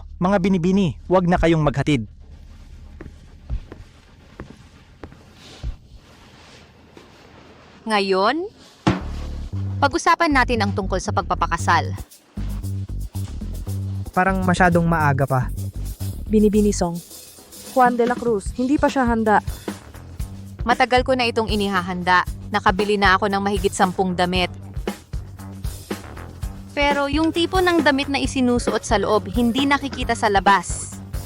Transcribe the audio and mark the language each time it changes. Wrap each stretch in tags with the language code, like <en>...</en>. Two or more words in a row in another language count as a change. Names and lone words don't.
<tl>Mga binibini, huwag na kayong maghatid. Ngayon, pag-usapan natin ang tungkol sa pagpapakasal. Parang masyadong maaga pa. Binibini Song. Juan de la Cruz, hindi pa siya handa. Matagal ko na itong inihahanda. Nakabili na ako ng mahigit 10 damit. Pero yung tipo ng damit na isinusuot sa loob, hindi nakikita sa labas.</tl>